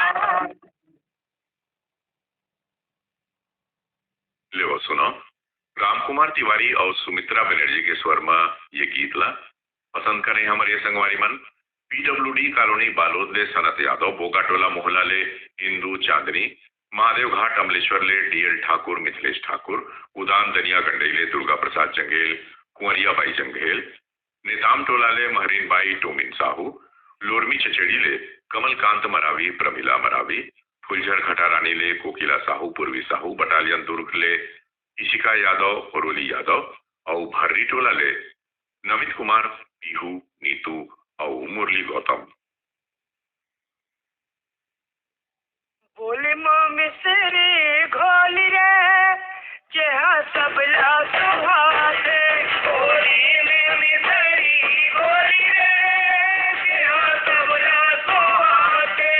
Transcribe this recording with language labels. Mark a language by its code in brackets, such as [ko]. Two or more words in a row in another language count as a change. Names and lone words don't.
[hne] ले सुनो, रामकुमार तिवारी और सुमित्रा बनर्जी के स्वर में ये गीत ला पसंद करें हमारे संगवारी मन। पीडब्ल्यूडी कॉलोनी बालोद ले सनत यादव, बोगाटोला मोहल्ला ले इंदू चांदनी, महादेव घाट अमलेश्वर ले डीएल ठाकुर, मिथिलेश ठाकुर, उदान दनिया गंडई ले दुर्गा प्रसाद जंगेल, कुंवरिया बाई जंगेल, नेताम टोला ले महरीन बाई टोमिन साहू, लोरमी चचेड़ी ले कमलकांत मरावी, प्रमिला मरावी, फुलझर खटारानी ले कोकिला साहू, पूर्वी साहू, बटालियन दुर्ग ले इशिका यादव, औरोली यादव और भर्री टोला ले नमित कुमार, पीहू, नीतू और मुरली गौतम। बोले मम्मी सेरे घोल रे, जहाँ सबला सुहाते, होली में मिसरी घोली रे, जहाँ सबला सुहाते।